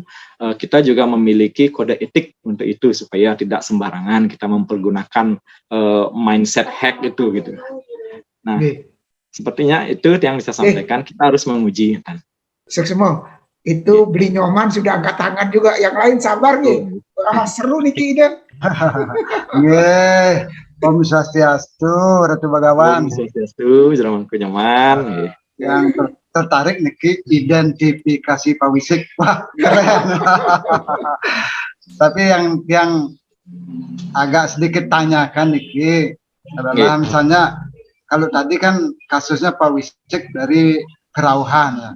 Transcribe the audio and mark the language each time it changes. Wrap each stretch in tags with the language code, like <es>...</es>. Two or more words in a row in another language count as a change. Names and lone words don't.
<id>Kita juga memiliki kode etik untuk itu supaya tidak sembarangan kita mempergunakan</id> <en>mindset hack</en> <id>itu gitu. Nah, sepertinya itu yang bisa sampaikan. Kita harus menguji. Seksemo, itu beli nyoman sudah angkat tangan juga. Yang lain sabar nih. Seru nih Ki Iden. Om Swastiastu, Ratu Bagawan. Om Swastiastu, Jeramangku nyaman. Yang tertarik nih Ki, identifikasi pawisik. Wah, keren. Tapi yang agak sedikit tanyakan nih Ki adalah misalnya kalau tadi kan kasusnya pawisik dari kerauhan ya.</id>